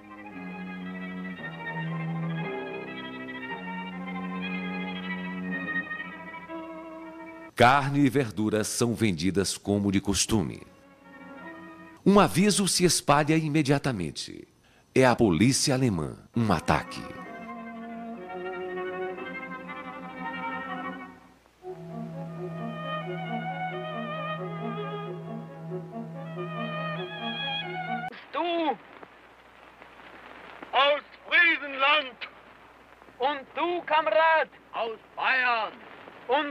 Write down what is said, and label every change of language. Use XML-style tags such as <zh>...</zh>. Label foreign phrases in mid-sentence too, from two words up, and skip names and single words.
<pt>Carne e verduras são vendidas como de costume. Um aviso se espalha imediatamente. É a polícia alemã. Um ataque.</pt> <de>Du aus Friesenland und du, Kamerad, aus Bayern und</de>